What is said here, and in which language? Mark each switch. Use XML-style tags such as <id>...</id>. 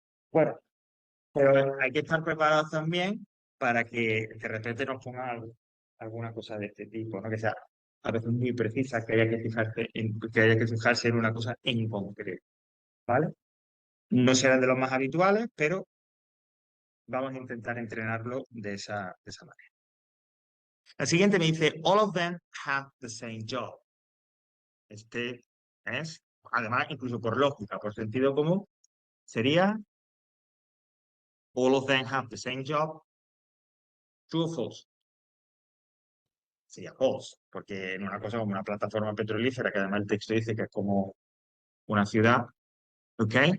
<es>Bueno, pero hay que estar preparados también para que de repente nos pongan alguna cosa de este tipo, ¿no? Que sea a veces muy precisa, que haya que fijarse en una cosa en concreto, ¿vale? No serán de los más habituales, pero vamos a intentar entrenarlo de esa manera. La siguiente me dice,</es> <en>all of them have the same job.</en> <es>Este es, además, incluso por lógica, por sentido común, sería</es> <en>all of them have the same job. True or false?</en> <es>Sería false, porque en una cosa como una plataforma petrolífera, que además el texto dice que es como una ciudad, ¿ok?</es>